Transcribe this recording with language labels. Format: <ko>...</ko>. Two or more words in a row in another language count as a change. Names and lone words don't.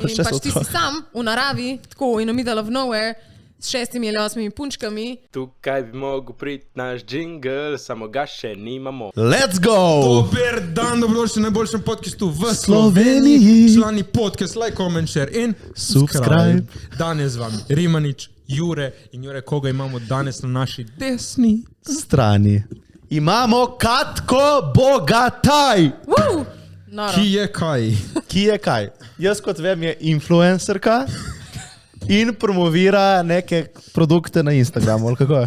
<sl>In pač ti si sam v naravi, tako</sl> <en>in the middle of nowhere,</en> <sl>s 6 ali 8 punčkami. Tukaj bi mogel priti naš jingle, samo ga še nimamo.</sl> <en>Let's go!</en> <sl>Dober dan, dobrodošli v najboljšem podcastu v Sloveniji. Člani podcast,</sl> <en>like, comment, share</en> <sl>in subscribe. Danes z vami Rimanič, Jure in Jure, koga imamo danes na naši desni strani. Imamo Katko Bogataj. Ki je kaj? Ki je kaj? Jaz kot vem je influencerka in promovira neke produkte na Instagramu, ali kako?</sl>